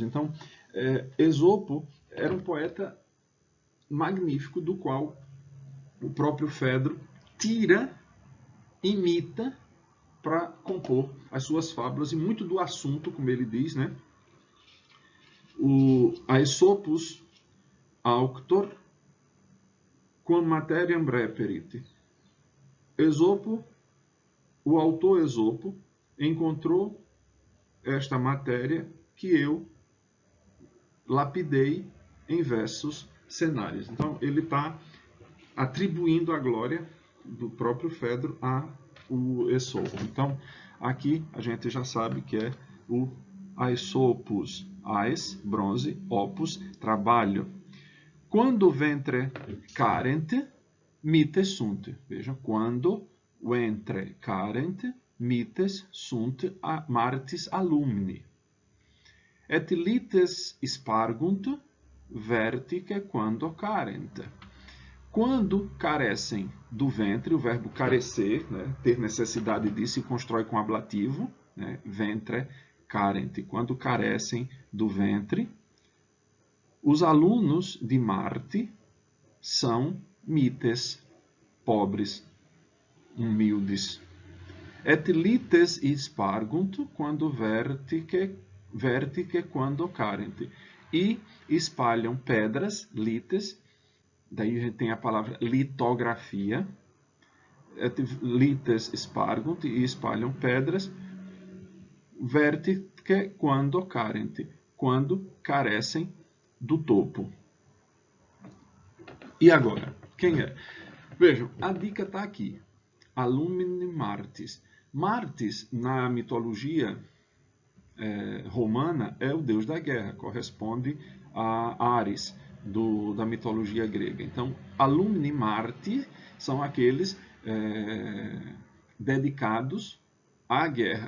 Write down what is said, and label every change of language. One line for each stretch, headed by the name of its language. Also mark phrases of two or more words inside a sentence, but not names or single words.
Portuguese: Então, Esopo era um poeta magnífico, do qual o próprio Fedro imita para compor as suas fábulas, e muito do assunto, como ele diz, né?
Latin: O Aesopus auctor quam materiam reperite.
Portuguese: Esopo, o autor Esopo, encontrou esta matéria que eu lapidei em versos cenários. Então, ele está atribuindo a glória do próprio Fedro a o Esopo. Então, aqui a gente já sabe que é o Aesopus. Aes, bronze, opus, trabalho.
Latin: Quando ventre carent, mites sunt. Vejam, quando ventre carent, mites sunt martis alumni. Et lites spargunt, vertice quando carent.
Portuguese: Quando carecem do ventre, o verbo carecer, né, ter necessidade disso, se constrói com ablativo, né,
Latin: ventre carent.
Portuguese: Quando carecem do ventre, os alunos de Marte são mites, pobres, humildes.
Latin: Et lites spargunt quando vertice quando carent.
Portuguese: E espalham pedras, lites, daí a gente tem a palavra litografia,
Latin: et lites spargunt,
Portuguese: e espalham pedras,
Latin: vertice quando carent,
Portuguese: quando carecem do topo. E agora, quem é? Vejam, a dica está aqui.
Latin: Alumni Martis. Martis,
Portuguese: na mitologia romana, é o deus da guerra, corresponde a Ares, da mitologia grega. Então,
Latin: Alumni Marti
Portuguese: são aqueles dedicados à guerra.